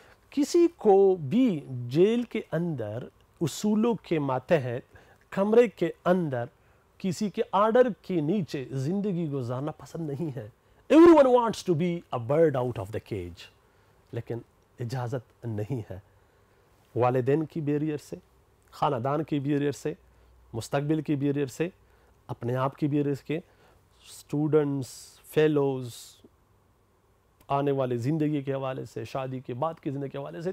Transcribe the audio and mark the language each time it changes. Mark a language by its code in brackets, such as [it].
[ur] کسی کو بھی جیل کے اندر اصولوں کے ماتحت کمرے کے اندر کسی کے آرڈر کے نیچے زندگی گزارنا پسند نہیں ہے. [en] Everyone wants to be a bird out of the cage. [ur] لیکن اجازت نہیں ہے. والدین کی بیریئر سے، خاندان کی بیریئر سے، مستقبل کی بیریئر سے، اپنے آپ کی بیریئر کے، اسٹوڈنٹس، فیلوز، آنے والے زندگی کے حوالے سے، شادی کے بعد کی زندگی کے حوالے سے.